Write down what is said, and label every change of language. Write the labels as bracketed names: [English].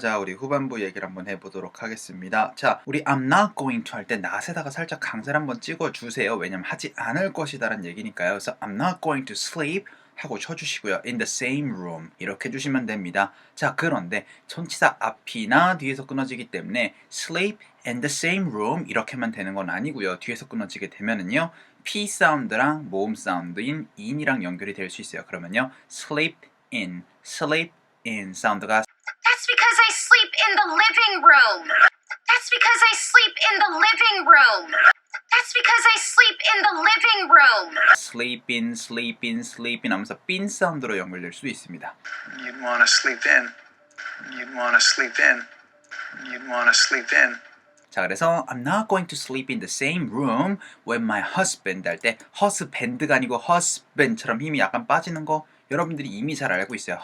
[Korean] 자, 우리 후반부 얘기를 한번 해보도록 하겠습니다. 자, 우리 [English] I'm not going to [Korean] 할 때 not에다가 살짝 강세를 한번 찍어주세요. 왜냐면 하지 않을 것이다라는 얘기니까요. 그래서 [English] I'm not going to sleep [Korean] 하고 쳐주시고요. [English] In the same room [Korean] 이렇게 해주시면 됩니다. 자, 그런데 전치사 앞이나 뒤에서 끊어지기 때문에 [English] sleep in the same room [Korean] 이렇게만 되는 건 아니고요. 뒤에서 끊어지게 되면은요. P 사운드랑 모음 사운드인 in이랑 연결이 될 수 있어요. 그러면요. [English] sleep in [Korean] 사운드가 [English] That's because I sleep in the living room. That's because I sleep in the living room. That's because I sleep in the living room. sleep in [Korean] 하면서 빈 사운드로 연결될 수도 있습니다. [English] You'd want to sleep in. You'd want to sleep in. You'd want to sleep in. [Korean] 자, 그래서 [English] I'm not going to sleep in the same room with my husband [Korean] 할 때 husband가 아니고 husband처럼 힘이 약간 빠지는 거 여러분들이 이미 잘 알고 있어요.